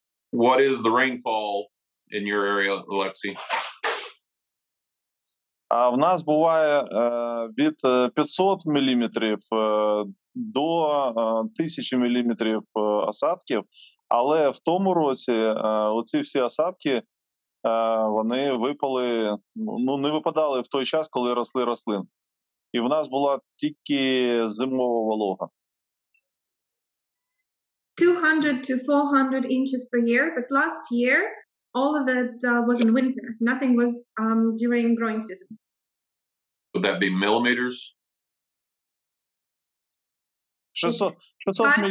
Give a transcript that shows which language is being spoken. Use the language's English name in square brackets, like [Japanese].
[English] What is the rainfall in your area, Olexiy? [Ukrainian] А в нас буває від 500 мм до 1000 мм осадків, але в тому році оці всі осадки, вони випали, ну, не випадали в той час, коли росли рослини. І в нас була тільки зимова волога. [English] 200 to 400 inches per year, but last year all of it was in winter. Nothing was during growing season. Would that be millimeters? 600 500